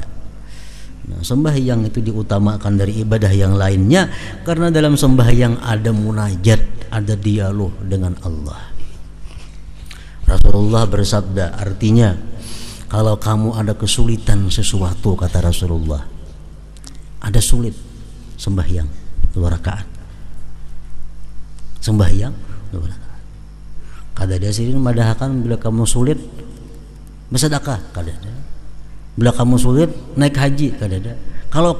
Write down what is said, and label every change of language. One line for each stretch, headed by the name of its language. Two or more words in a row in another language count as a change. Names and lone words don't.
Indonesian: Nah, sembahyang itu diutamakan dari ibadah yang lainnya karena dalam sembahyang ada munajat, ada dialog dengan Allah. Rasulullah bersabda, artinya kalau kamu ada kesulitan sesuatu, kata Rasulullah, ada sulit, sembahyang 2 rakaat. Sembahyang 2 rakaat.
Banjar: Kada ada sini madahkan
Indonesian: bila kamu sulit bersedekah,
Banjar: kada ada.
Indonesian: Bila kamu sulit naik haji,
Banjar: kada ada.